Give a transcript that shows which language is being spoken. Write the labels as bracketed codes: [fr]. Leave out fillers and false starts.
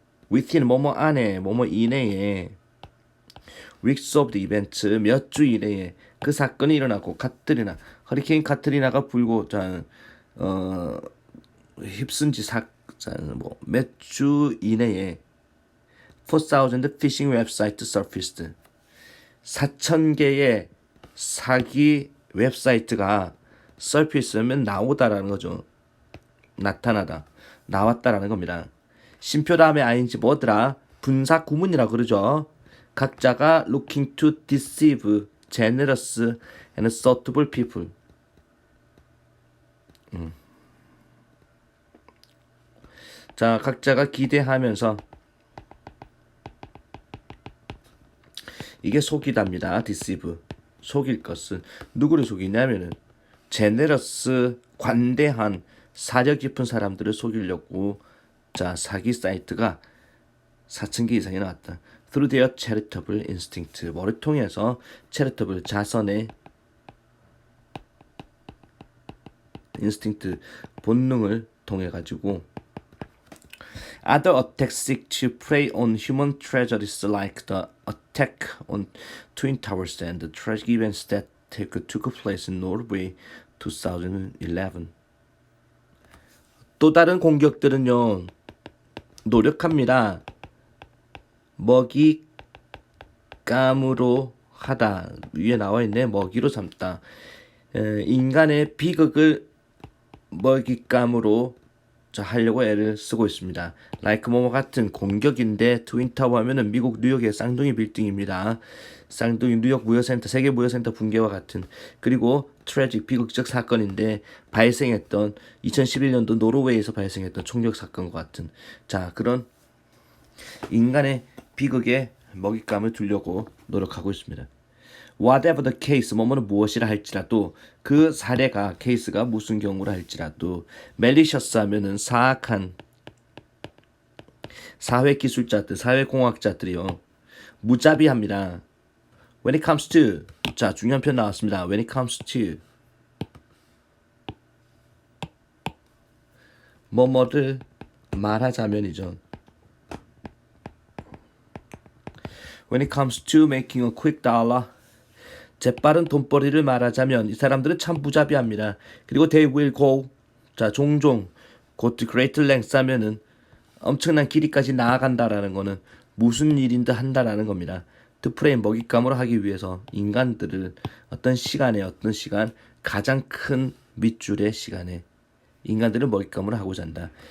[en] within [ko] 뭐뭐 안에 뭐뭐 이내에 [en] weeks of the event [ko] 몇 주 이내에 그 사건이 일어나고 허리케인 카트리나가 불고 휩쓴 지 몇 주 이내에 [en] 4,000 phishing website surfaced [ko] 4,000개의 사기 웹사이트가 surface면 나오다라는 거죠. 나타나다, 나왔다라는 겁니다. 심표 다음에 ing 뭐더라? 분사 구문이라 그러죠. 각자가 [en] looking to deceive generous and thoughtful people. [ko] 각자가 기대하면서 이게 속이답니다. deceive 속일 것은 누구를 속이냐면은 generous 관대한 사려 깊은 사람들을 속이려고 사기 사이트가 4,000개 이상이 나왔다. [en] Through their charitable instinct [ko] 뭐를 통해서 [en] charitable [ko] 자선의 인스팅트 본능을 통해 가지고 [en] Other attacks seek to prey on human tragedies like the attack on Twin Towers and the tragic events that took place in Norway 2011. [ko] 또 다른 공격들은요, 노력합니다. 먹잇감으로 하다. 위에 나와 있네. 먹이로 삼다. 인간의 비극을 먹잇감으로 하려고 애를 쓰고 있습니다. like 뭐뭐 같은 공격인데 트윈타워 하면은 미국 뉴욕의 쌍둥이 빌딩입니다. 쌍둥이 뉴욕 무역센터, 세계 무역센터 붕괴와 같은, 그리고 트래직 비극적 사건인데 발생했던 2011년도 노르웨이에서 발생했던 총격 사건과 같은, 자, 그런 인간의 비극에 먹잇감을 두려고 노력하고 있습니다. [en] Whatever the case, [ko] 뭐뭐는 무엇이라 할지라도, 그 사례가, 케이스가 무슨 경우라 할지라도, malicious 하면은 사악한, 사회기술자들, 사회공학자들이요, 무자비합니다. When it comes to, 자, 중요한 표현 나왔습니다. [en] When it comes to [ko] 뭐뭐를 말하자면이죠. [en] When it comes to making a quick dollar, [ko] 재빠른 돈벌이를 말하자면 이 사람들은 참 무자비합니다. 그리고 [en] they will go, [ko] 자, 종종 [en] go to great lengths [ko] 하면은 엄청난 길이까지 나아간다라는 거는 무슨 일인데 한다라는 겁니다. [en] to prey, [ko] 먹잇감으로 하기 위해서 인간들을 어떤 시간, 가장 큰 밑줄의 시간에 인간들을 먹잇감으로 하고자 한다.